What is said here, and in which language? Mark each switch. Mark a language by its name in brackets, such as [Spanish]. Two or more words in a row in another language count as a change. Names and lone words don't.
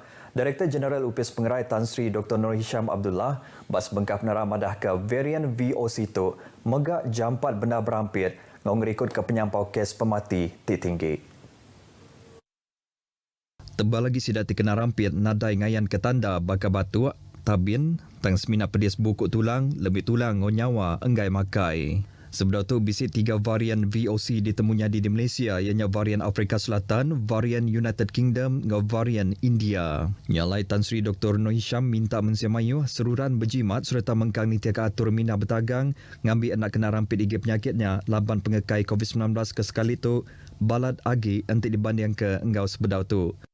[Iban] Direktur Jeneral UPS Pengerai Tan Sri Dr. Nur Hisham Abdullah bas bengkap penerang madah ke varian VOC itu megak jampat benar berampit ngau ngerikut ke penyampau kes pemati tinggi. Tebal lagi sidak dikena rampit nadai ngayan ke tanda baka batuk tabin, tang semina pedis bukuk tulang, lebih tulang ngau nyawa, enggai makai. Sebelum itu, bisi 3 varian VOC ditemunya di Malaysia, ianya varian Afrika Selatan, varian United Kingdom, ngau varian India. Nyalai Tan Sri Dr. Nur Hisham minta mensiamayu seruran berjimat serta mengkang nitiaka atur mina bertagang, ngambil anak kena rampit igi penyakitnya, laban pengekai COVID-19 ke sekali itu, balat agi nanti dibanding ke enggau sebedau tu.